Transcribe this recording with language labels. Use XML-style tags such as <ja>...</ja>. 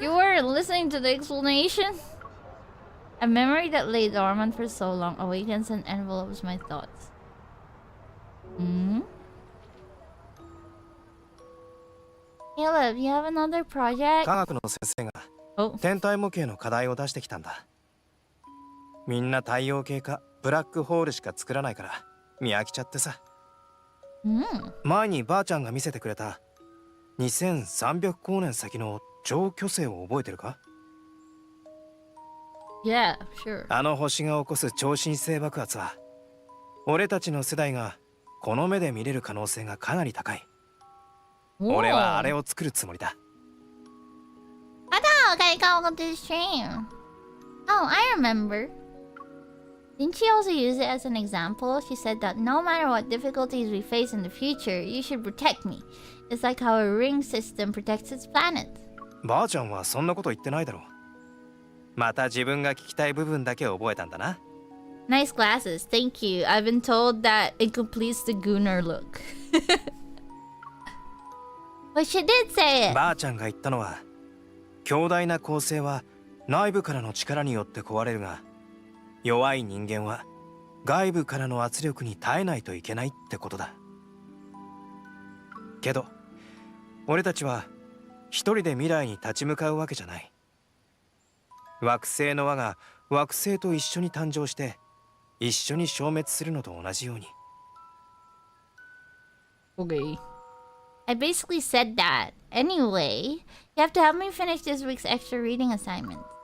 <en>You weren't listening to the explanation? A memory that lay dormant for so long awakens and envelopes my thoughts. Caleb, you have another project?</en> <ja>科学の先生が天体模型の課題を出してきたんだ。みんな太陽系かブラックホールしか作らないから見飽きちゃってさ。前にばあちゃんが見せてくれた2300光年先の超巨星を覚えてるか？</ja> <en>Yeah, sure.</en> <ja>あの星が起こす超新星爆発は俺たちの世代がこの目で見れる可能性がかなり高い。俺はあれを作るつもりだ。</ja> <en>Okay, welcome to the stream. Oh, I remember. Didn't she also use it as an example? She said that no matter what difficulties we face in the future, you should protect me. It's like how a ring system protects its planet.</en> <ja>ばあちゃんはそんなこと言ってないだろう。また自分が聞きたい部分だけ覚えたんだな。</ja> <en>Nice glasses, thank you. I've been told that it completes the Gunnar look. But she did say it.</en> <ja>ばあちゃんが言ったのは、強大な構成は内部からの力によって壊れるが、弱い人間は外部からの圧力に耐えないといけないってことだ。けど俺たちは一人で未来に立ち向かうわけじゃない。惑星の輪が惑星と一緒に誕生して一緒に消滅するのと同じように。</ja> <en>Okay. I basically said that. Anyway, you have to help me finish this week's extra reading assignment.</en>